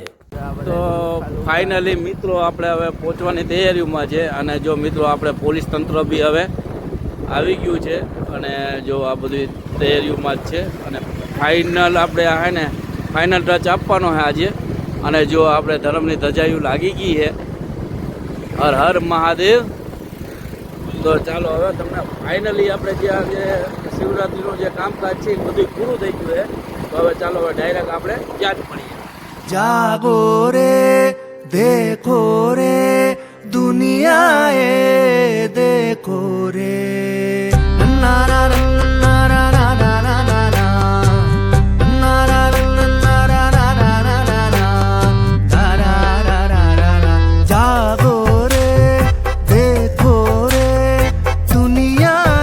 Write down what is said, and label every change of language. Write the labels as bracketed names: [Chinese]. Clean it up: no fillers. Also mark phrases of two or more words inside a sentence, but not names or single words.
[Gujarati] તો ફાઇનલી મિત્રો આપણે હવે પહોંચવાની તૈયારીઓમાં છે અને જો મિત્રો આપણે પોલીસ તંત્ર બી હવે આવી ગયું છે અને જો આ બધી તૈયારીઓમાં જ છે અને ફાઇનલ આપણે આ ને ફાઇનલ ટચ આપવાનો છે આજે. અને જો આપણે ધર્મની ધજાયું લાગી ગઈ છે. હર હર મહાદેવ. તો ચાલો હવે તમને ફાઇનલી આપણે જે આજે શિવરાત્રિનું જે કામકાજ છે એ બધું પૂરું થઈ ગયું છે. તો હવે ચાલો હવે ડાયરેક્ટ આપણે ત્યાં જ મળીએ. [Hindi] जागो रे देखो रे दुनिया ए देखो रे ना ना ना ना ना ना ना ना ना ना ना जागो रे देखो रे दुनिया